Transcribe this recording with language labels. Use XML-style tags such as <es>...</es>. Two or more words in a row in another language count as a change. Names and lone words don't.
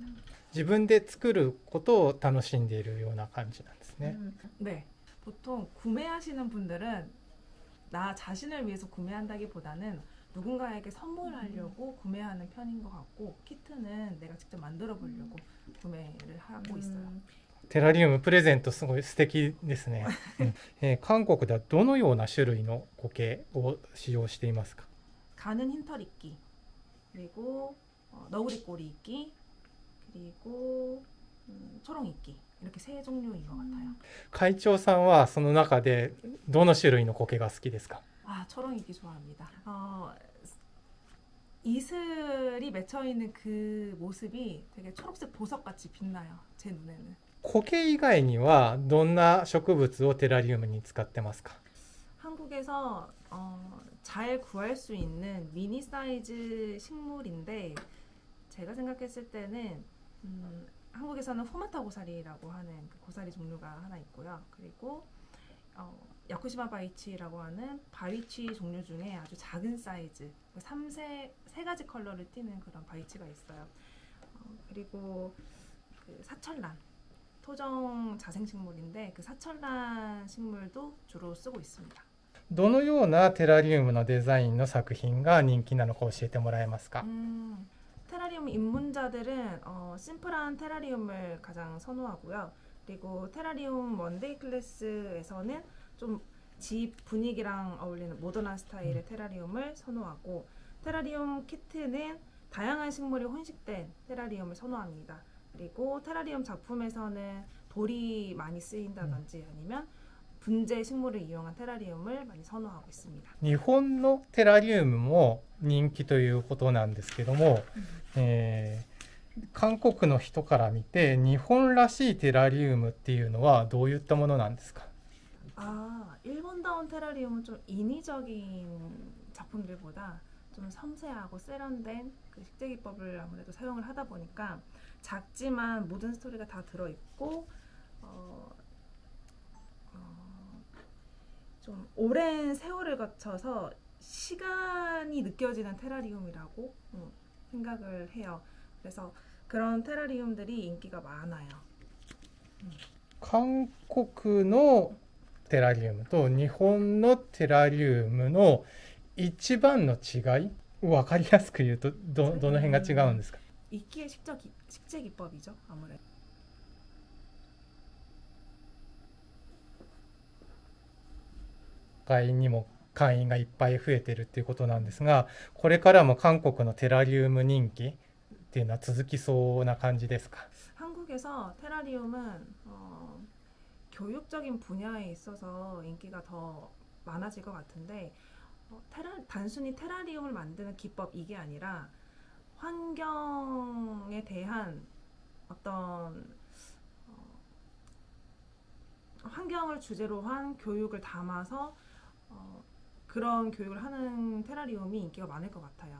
<ja>自分で作ることを楽しんでいるような感じなんですね。</ja> <ko>네, 보통 구매하시는 분들은 나 자신을 위해서 구매한다기보다는 누군가에게 선물하려고 구매하는 편인 것 같고 키트는 내가 직접 만들어 보려고 구매를 하고 있어요.</ko> <ja>テラリウムプレゼントすごい素敵ですね。韓国ではどのような種類の苔を使用していますか？</ja> <ko>가는 흰털 이끼, 그리고 너구리 꼬리 이끼, 그리고 초롱 이끼 이렇게 세 종류인 것 같아요.</ko> <ja>会長さんはその中でどの種類の苔が好きですか？</ja> <ko>초롱 이끼 좋아합니다. 이슬이 맺혀 있는 그 모습이 되게 초록색 보석같이 빛나요. 제 눈에는.</ko> <ja>苔以外にはどんな植物をテラリウムに使ってますか？</ja> <ko>한국에서 잘 구할 수 있는 미니 사이즈 식물인데 제가 생각했을 때는 한국에서는 후마타 고사리라고 하는 그 고사리 종류가 하나 있고요. 그리고 야쿠시마 바이치라고 하는 바위치 종류 중에 아주 작은 사이즈 세 가지 컬러를 띠는 그런 바위치가 있어요. 그리고 그 사철란 토종 자생식물인데 그 사철란 식물도 주로 쓰고 있습니다.</ko> <ja>どのようなテラリウムのデザインの作品が人気なのか教えてもらえますか？</ja> <ko>테라리움 입문자들은 심플한 테라리움을 가장 선호하고요. 그리고 테라리움 원데이 클래스에서는 좀 집 분위기랑 어울리는 모던한 스타일의 테라리움을 선호하고 테라리움 키트는 다양한 식물이 혼식된 테라리움을 선호합니다. 그리고 테라리움 작품에서는 돌이 많이 쓰인다든지 아니면 분재 식물을 이용한 테라리움을 많이 선호하고 있습니다.</ko> <ja>日本のテラリウムも人気ということなんですけども、韓国の人から見て日本らしいテラリウムっていうのはどういったものなんですか?</ja> <ko>일본다운 테라리움은 좀 인위적인 작품들보다 좀 섬세하고 세련된 그 식재 기법을 아무래도 사용을 하다 보니까 작지만 모든 스토리가 다 들어있고 좀 오랜 세월을 거쳐서 시간이 느껴지는 테라리움이라고 생각을 해요. 그래서 그런 테라리움들이 인기가 많아요.</ko> <ja>韓国のテラリウムと日本のテラリウムの一番の違い、分かりやすく言うとどの辺が違うんですか?</ja> <ko>이끼의 식재 기법이죠, 아무래도.</ko> <ja>会にも会員がいっぱい増えてるっていうことなんですが、これからも韓国のテラリウム人気っていうのは続きそうな感じですか?</ja> <ko>한국에서 테라리움은 교육적인 분야에 있어서 인기가 더 많아질 것 같은데 단순히 테라리움을 만드는 기법 이게 아니라 환경에 대한 어떤 환경을 주제로 한 교육을 담아서 그런 교육을 하는 테라리움이 인기가 많을 것 같아요.</ko>